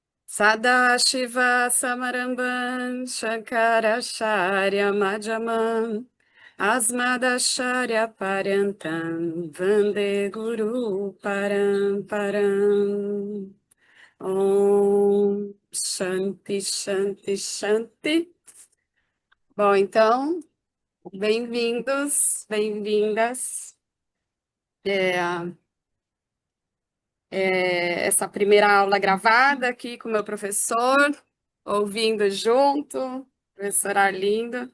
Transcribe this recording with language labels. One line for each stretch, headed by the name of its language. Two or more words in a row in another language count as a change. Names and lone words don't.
Sanskrit: Sadashiva Samaramban Shankaracharya Madhyamam Asmadacharya Paryantam Vande Guru Paramparam. Om Shanti Shanti Shanti.
Portuguese: Bom, então, bem-vindos, bem-vindas. Essa primeira aula gravada aqui com o meu professor, ouvindo junto, professor Arlindo.